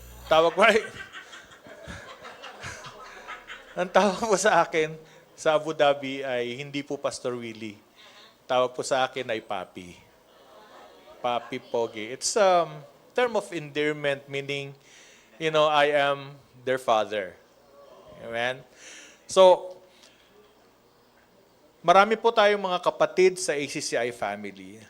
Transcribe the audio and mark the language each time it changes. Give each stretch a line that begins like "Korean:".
Filipino: Tawag ko ay, ang tawag po sa akin sa Abu Dhabi ay hindi po Pastor Willie. Tawag po sa akin ay Papi. Papi Pogi.
English: It's term of endearment, meaning, I am their father. Amen?
Filipino: So, marami po tayong mga kapatid sa ACCI family.